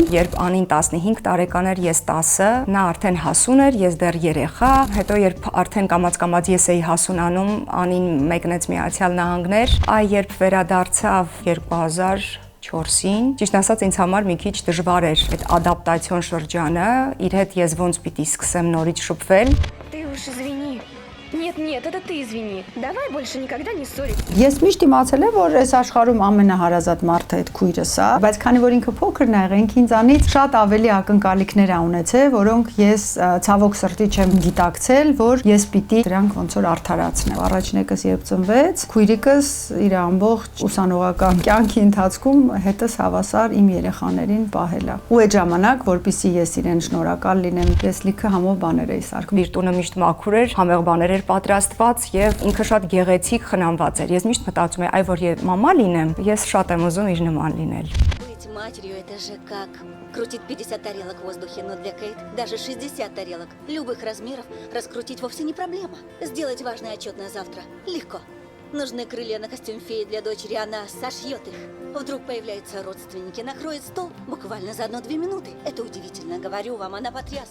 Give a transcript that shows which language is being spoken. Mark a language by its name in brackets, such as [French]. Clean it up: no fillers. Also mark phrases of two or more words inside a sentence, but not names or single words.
[Armenian] Երբ Անին 15 տարեկան էր, ես 10, նա արդեն հասուն էր, ես դեռ երեխա։ Հետո երբ արդեն կամաց ես էի հասունանում, Անին մեկնեց Միացյալ Նահանգներ, երբ վերադարձավ 2004-ին, ճիշտ ասած ինձ համար մի քիչ դժվար էր այդ ադապտացիոն շրջանը, իր հետ ես ոնց պիտի սկսեմ նորից շփվել։ [Russian] Ты уж извини. Нет, Нет, это ты извини. Давай больше никогда не ссориться. [Armenian] Ես միշտ իմացել եմ, որ այս աշխարհում ամենահարազատ մարդը այդ քույրս է, բայց քանի որ ինքը փոքր նա եղենք ինձանից շատ ավելի ակնկալիքներ ա ունեցել, որոնք ես ցավոք սրտի չեմ գիտակցել, որ ես պիտի դրանք ոնց որ արդարացնեմ։ Առաջնեկս երբ ծնվեց, քույրիկս իր ամբողջ ուսանողական կյանքի ընթացքում հետս հավասար իմ երեխաներին պահել է։ Ու այդ ժամանակ, որpիսի ես իրեն շնորհակալ լինեմ, ես լիքը համով բաներ էի սարքում։ Իր տունը միշտ մաքուր էր, համեղ բաներ էր պատրաստված եւ ինքը շատ գեղեցիկ խնամված էր։ Ես միշտ մտածում եմ, այ որ ես մամա լինեմ, ես շատ եմ уզում իր նման լինել։ [Russian] Быть матерью — это же как крутить 50 тарелок в воздухе, но для Кейт даже 60 тарелок любых размеров раскрутить вовсе не проблема. Сделать важное отчетное завтра легко. Нужны крылья на костюм феи для дочери, она сошьет их. Вдруг появляются родственники, накроет стол буквально за 1-2 минуты. Это удивительно, говорю вам, она потрясна.